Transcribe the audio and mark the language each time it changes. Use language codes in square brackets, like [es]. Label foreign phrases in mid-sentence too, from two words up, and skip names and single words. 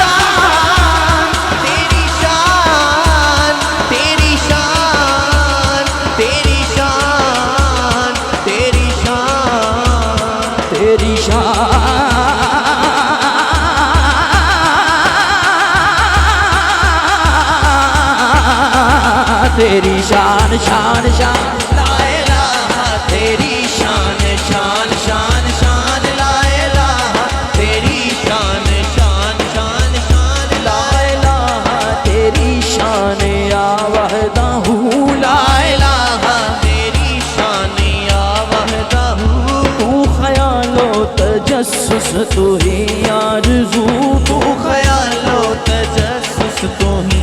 [ur] شان تیری شان تیری شان تیری شان تیری شان تیری شان تیری شان شان شان [ar] لا إله [ur] تیری شان شان شان شان [ar] لا إله [ur] تیری شان شان شان شان [ar] لا إله [ur] تیری شان [ar] يا وحده لا إله [ur] تیری شان [ar] يا وحده [ur] تو خیال و تجسس تو ہی آرزو تو خیال و تجسس تو ہی